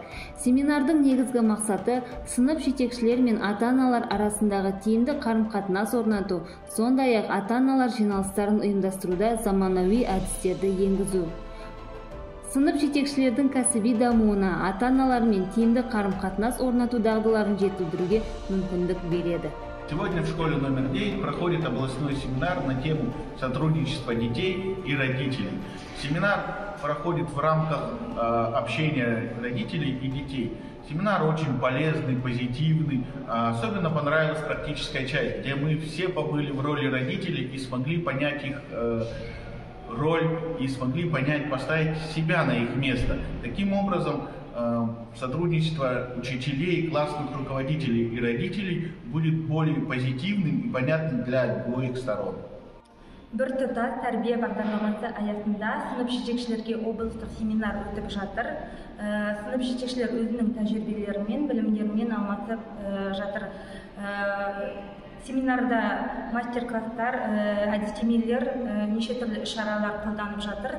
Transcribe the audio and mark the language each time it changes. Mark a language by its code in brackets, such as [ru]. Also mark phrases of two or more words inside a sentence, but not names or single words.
[kk] Семинардың негізгі мақсаты сынып жетекшілер мен ата-аналар арасындағы тиімді қарым-қатынас орнату, сондай-ақ ата-аналар жиналыстарын ұйымдастыруда заманауи әдістерді енгізу. Сынып жетекшілердің кәсіби дамуына, ата-аналармен тиімді қарым-қатынас орнату дағдыларын жетілдіруге мүмкіндік береді. [ru] Сегодня в школе номер 9 проходит областной семинар на тему сотрудничества детей и родителей. Семинар проходит в рамках общения родителей и детей. Семинар очень полезный, позитивный. Особенно понравилась практическая часть, где мы все побыли в роли родителей и смогли понять их роль и смогли понять, поставить себя на их место. Таким образом, сотрудничество учителей, классных руководителей и родителей будет более позитивным и понятным для обоих сторон. [kk] Бір тұтас тәрбие бағдарламасы аясында сынып жетекшілерге облыстық семинар өтіп жатыр. Сынып жетекшілер өзінің тәжірибелерімен, білімдерімен алмасып жатыр. Семинарда мастер-класстар, әдістемелер, неше түрлі іс-шаралар қолданып жатыр.